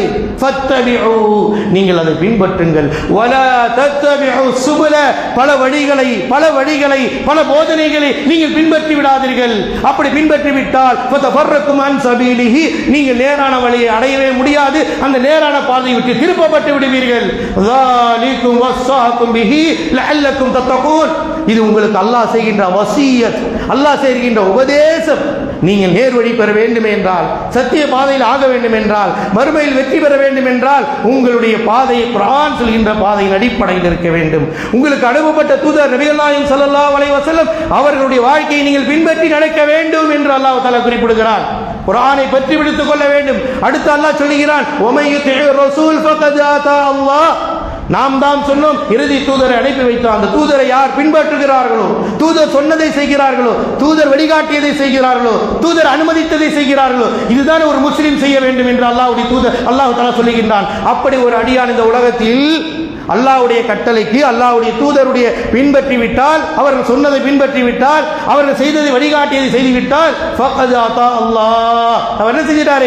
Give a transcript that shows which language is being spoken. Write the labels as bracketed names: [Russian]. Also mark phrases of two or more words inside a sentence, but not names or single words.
[Tamil] ஃபத்தபிஉ, நீங்கள் அதை பின்பற்றுங்கள். [Arabic] ولا تتبعوا السبل, [Tamil] பல வழிகளை பல போதனைகளை நீங்கள் பின்பற்றி விடாதீர்கள். அப்படி பின்பற்றி விட்டால் [Arabic] فتفرق بكم عن سبيله, [Tamil] நீங்கள் நேரான வழியை அடையவே முடியாது, அந்த நேரான பாதையை விட்டு திருப்பப்பட்டு விடுவீர்கள். [Arabic] ذَلِكُمْ وَصَّاكُمْ بِهِ لَعَلَّكُمْ تَتَّقُونَ, [Tamil] இது உங்களுக்கு அல்லாஹ் செய்கின்ற வசியத், அல்லாஹ் செய்கின்ற உபதேசம். நீங்கள் நேர்வழி பெற வேண்டும் என்றால், சத்திய பாதையில் ஆக வேண்டும் என்றால், மறுமையில் வெற்றி பெற வேண்டும் என்றால், உங்களுடைய பாதையை குர்ஆன் சொல்கின்ற பாதையின் அடிப்படையில் இருக்க வேண்டும். உங்களுக்கு அனுப்பப்பட்ட தூதர் நபிகள் நாயகம் [Arabic] صلى الله عليه وسلم [Tamil] அவர்களுடைய வாழ்க்கையை நீங்கள் பின்பற்றி நடக்க வேண்டும் என்று [Arabic] الله تعالى [Tamil] குறிப்பிடுகிறான். குர்ஆனை பற்றி பிடித்துக் கொள்ள வேண்டும். அடுத்து அல்லாஹ் சொல்கிறான், [Arabic] وَمَن يُطِعِ الرَّسُولَ فَقَدْ أَطَاعَ اللَّهَ, [Tamil] நாம் தான் சொன்னோம் இறுதி தூதரை அனுப்பி வைத்தோம். அந்த தூதரை யார் பின்பற்றுகிறார்களோ, தூதர் சொன்னதை செய்கிறார்களோ, தூதர் வழிகாட்டியதை செய்கிறார்களோ, தூதர் அனுமதித்ததை செய்கிறார்களோ, இதுதான் ஒரு முஸ்லிம் செய்ய வேண்டும் என்று அல்லாஹ்வுடைய தூதர் [Arabic] الله تعالى [Tamil] சொல்லுகின்றான். அப்படி ஒரு அடியான் இந்த உலகத்தில் அல்லாஹ்வுடைய கட்டளைக்கு அல்லாஹ்வுடைய தூதருடைய பின்பற்றி விட்டால், அவர்கள் சொன்னதை பின்பற்றி விட்டால், அவர்கள் செய்ததை வழிகாட்டியதை செய்து விட்டால், [Arabic] فقد أطاع الله, [Tamil] அவர் என்ன செஞ்சிட்டாரு?